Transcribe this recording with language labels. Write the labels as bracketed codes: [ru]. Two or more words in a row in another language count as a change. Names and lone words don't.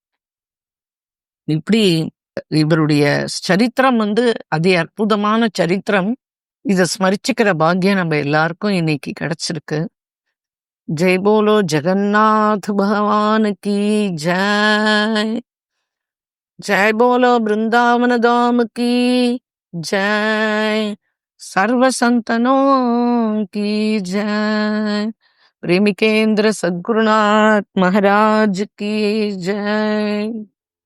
[ta] இப்படி இவருடைய சரித்திரம் வந்து அதி அற்புதமான சரித்திரம். இத ஸ்மரிச்சுக்கிற பாக்கியம் நம்ம எல்லாருக்கும் இன்னைக்கு கிடைச்சிருக்கு. [hi] जय बोलो जगन्नाथ भगवान की जय. जय बोलो वृंदावन धाम की जय. सर्व संतनों की जय. प्रेमिकेंद्र सद्गुरुनाथ महाराज की जय.